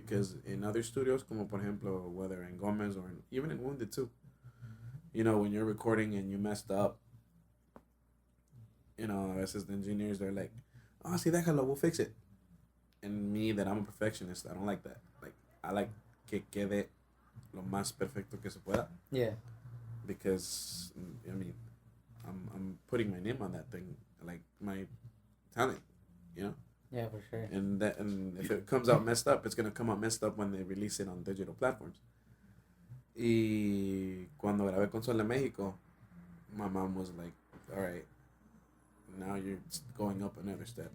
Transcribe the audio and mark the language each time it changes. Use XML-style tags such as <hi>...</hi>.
<en>Because in other studios,</en> <es>como por ejemplo,</es> <en>whether in Gomez or even in Wounded too, you know, when you're recording and you messed up, you know,</en> <es>a veces</es> <en>the engineers, they're like, oh,</en> <es>sí, déjalo,</es> <en>we'll fix it. And me, that I'm a perfectionist, I don't like that. Like, I like</en> <es>que quede lo más perfecto que se pueda.</es> <en>Yeah. Because, I mean, I'm putting my name on that thing, like my talent, you know? Yeah, for sure. And if it comes out messed up, it's going to come out messed up when they release it on digital platforms.</en> <es>Y cuando grabé con Sol de México,</es> <en>my mom was like, all right, now you're going up another step.</en>